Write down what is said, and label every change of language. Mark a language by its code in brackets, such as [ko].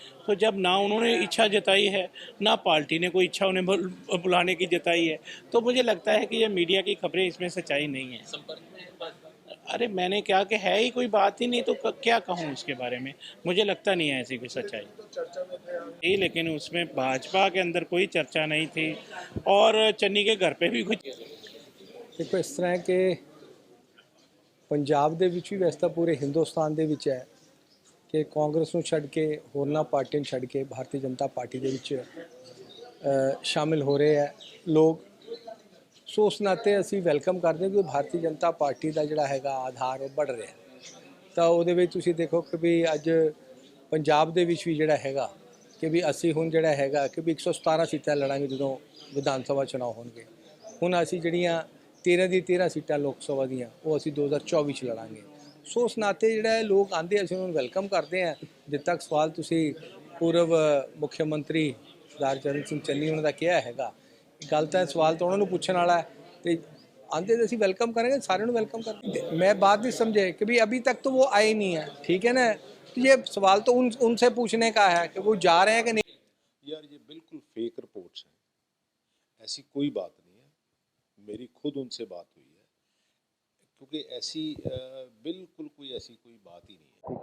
[hi] तो जब ना उन्होंने इच्छा जताई है, ना पार्टी ने कोई इच्छा उन्हें बुलाने की जताई है, तो मुझे लगता है कि ये मीडिया की खबरें, इसमें सच्चाई नहीं है। अरे मैंने क्या कि है ही कोई बात ही नहीं, तो क्या कहूँ उसके बारे में। मुझे लगता नहीं है ऐसी कोई सच्चाई। लेकिन उसमें भाजपा के अंदर कोई चर्चा नहीं थी और चन्नी के घर पे भी कुछ। देखो, इस तरह के [pa] पंजाब ਦੇ ਵਿੱਚ ਵੀ ਵੈਸੇ ਤਾਂ ਪੂਰੇ ਹਿੰਦੁਸਤਾਨ ਦੇ ਵਿੱਚ ਹੈ ਕਿ ਕਾਂਗਰਸ ਨੂੰ ਛੱਡ ਕੇ ਹੋਰਨਾਂ ਪਾਰਟੀਆਂ ਨੂੰ ਛੱਡ ਕੇ ਭਾਰਤੀ ਜਨਤਾ ਪਾਰਟੀ ਦੇ ਵਿੱਚ ਸ਼ਾਮਿਲ ਹੋ ਰਹੇ ਹੈ ਲੋਕ। ਸੋ ਉਸ ਨਾਤੇ ਅਸੀਂ ਵੈਲਕਮ ਕਰਦੇ ਕਿ ਭਾਰਤੀ ਜਨਤਾ ਪਾਰਟੀ ਦਾ ਜਿਹੜਾ ਹੈਗਾ ਆਧਾਰ ਉਹ ਵੱਧ ਰਿਹਾ। ਤਾਂ ਉਹਦੇ ਵਿੱਚ ਤੁਸੀਂ ਦੇਖੋ ਕਿ ਵੀ ਅੱਜ ਪੰਜਾਬ ਦੇ ਵਿੱਚ ਵੀ ਜਿਹੜਾ ਹੈਗਾ ਕਿ ਵੀ ਅਸੀਂ ਹੁਣ ਜਿਹੜਾ ਹੈਗਾ ਕਿ ਵੀ 117 ਸੀਟਾਂ ਲੜਾਂਗੇ ਜਦੋਂ ਵਿਧਾਨ ਸਭਾ ਚੁਣਾਵ ਹੋਣਗੇ। ਹੁਣ ਅਸੀਂ ਜਿਹੜੀਆਂ 13 ਦੀ 13 ਸੀਟਾਂ ਲੋਕ ਸਭਾ ਦੀਆਂ ਉਹ ਅਸੀਂ 2024 ਚ ਲੜਾਂਗੇ। ਸੋ ਉਸ ਨਾਤੇ ਜਿਹੜਾ ਲੋਕ ਆਉਂਦੇ ਅਸੀਂ ਉਹਨਾਂ ਨੂੰ ਵੈਲਕਮ ਕਰਦੇ ਹਾਂ। ਜਿੱਦ ਤੱਕ ਸਵਾਲ ਤੁਸੀਂ ਪੂਰਵ ਮੁੱਖ ਮੰਤਰੀ ਸਰਦਾਰ ਚਰਨ ਸਿੰਘ ਚੰਨੀ ਉਹਨਾਂ ਦਾ ਕਿਹਾ ਹੈਗਾ, ਗੱਲ ਤਾਂ ਸਵਾਲ ਤਾਂ ਉਹਨਾਂ ਨੂੰ ਪੁੱਛਣ ਵਾਲਾ ਹੈ ਤੇ [hi] आंदे तो वेलकम करेंगे, [pa] सारे को वेलकम करेंगे। [hi] मैं बात नहीं समझे कि भाई अभी तक तो वो आए नहीं है, ठीक है ना। तो ये सवाल तो उनसे पूछने का है कि वो जा रहे हैं कि नहीं। यार ये बिल्कुल फेक रिपोर्ट्स हैं, ऐसी कोई बात नहीं है। मेरी खुद उनसे बात हुई है, क्योंकि ऐसी बिल्कुल कोई ऐसी कोई बात ही नहीं है।